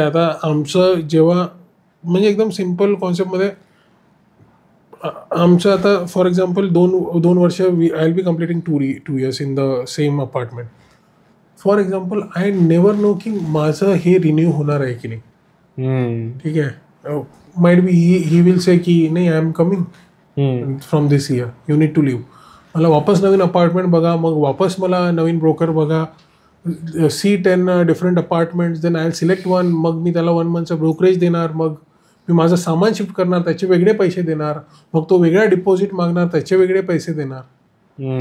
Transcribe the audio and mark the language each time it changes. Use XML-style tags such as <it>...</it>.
<mr>आता आमचं जेव्हा म्हणजे एकदम सिम्पल कॉन्सेप्टमध्ये आमचं आता फॉर एक्झाम्पल 2 वर्ष</mr> <en>I will be completing 2 years in the same apartment. For example I never know</en> <mr>की माझं हे रिन्यू होणार आहे की नाही, ठीक आहे.</mr> <en>might be he will say</en> <mr>की नाही,</mr> <en>I am coming from this year, you need to leave.</en> <mr>मला वापस नवीन अपार्टमेंट बघा, मग वापस मला नवीन ब्रोकर बघा,</mr> <en>see 10 different apartments, then I will select one,</en> <mr>मग मी त्याला 1 monthचं ब्रोकरेज देणार, मग मी माझं सामान शिफ्ट करणार, त्याचे वेगळे पैसे देणार, मग तो वेगळा डिपॉझिट मागणार, त्याचे वेगळे पैसे देणार.</mr>